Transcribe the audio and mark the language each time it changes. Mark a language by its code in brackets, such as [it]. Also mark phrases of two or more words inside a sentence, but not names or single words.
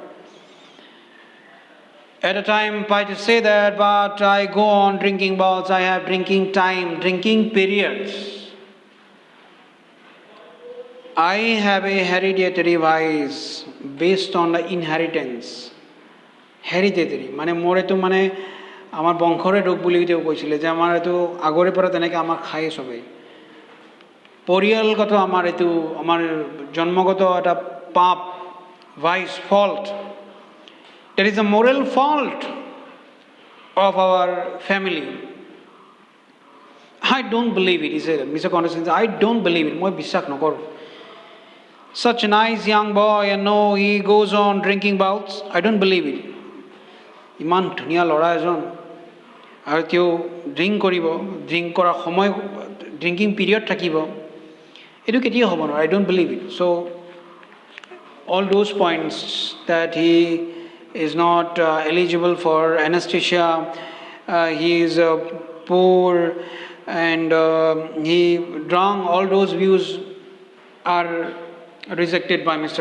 [en] At a time, Peter said that, but I go on drinking bouts. I have drinking time, drinking periods. I have a hereditary vice based on the inheritance. Hereditary. [as] মানে মোৰ এইটো মানে আমাৰ বংশৰে ৰোগ বুলি তেওঁ কৈছিলে যে আমাৰ এইটো আগৰে পৰা তেনেকৈ আমাৰ খায় চবেই পৰিয়ালগত আমাৰ এইটো আমাৰ জন্মগত এটা পাপ [en] vice fault. There is a moral fault of our family. I don't believe it, he said. Mr. Kondaskin said, I don't believe it. [as] মই বিশ্বাস নকৰো. [en] Such a nice young boy, and no, he goes on drinking bouts. I don't believe it. [as] ইমান ধুনীয়া ল'ৰা এজন আৰু তেওঁ ড্ৰিংক কৰিব, ড্ৰিংক কৰাৰ সময় [en] drinking period [as] থাকিব, এইটো কেতিয়াও হ'ব নোৱাৰে. [en] I don't believe it. So all those points that he is not eligible for anesthesia, he is poor and he drunk, all those views are rejected by Mr.